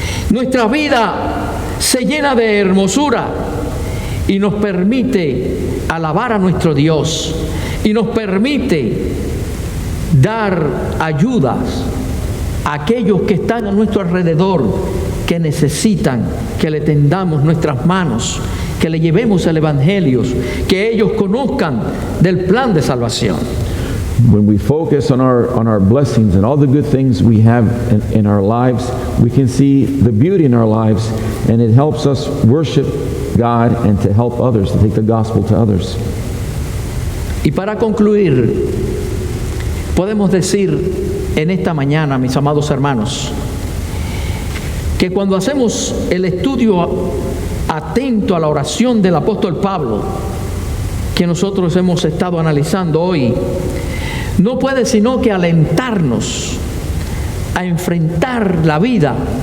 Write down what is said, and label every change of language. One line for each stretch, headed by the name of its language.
Spanish: nuestra vida se llena de hermosura y nos permite alabar a nuestro Dios y nos permite dar ayudas a aquellos que están a nuestro alrededor, que necesitan que le tendamos nuestras manos, que le llevemos el Evangelio, que ellos conozcan del plan de salvación.
English: When we focus on our blessings and all the good things we have in our lives, we can see the beauty in our lives, and it helps us worship God and to help others, to take the gospel to others.
Spanish: Y para concluir, podemos decir en esta mañana, mis amados hermanos, que cuando hacemos el estudio atento a la oración del apóstol Pablo, que nosotros hemos estado analizando hoy, no puede sino que alentarnos a enfrentar la vida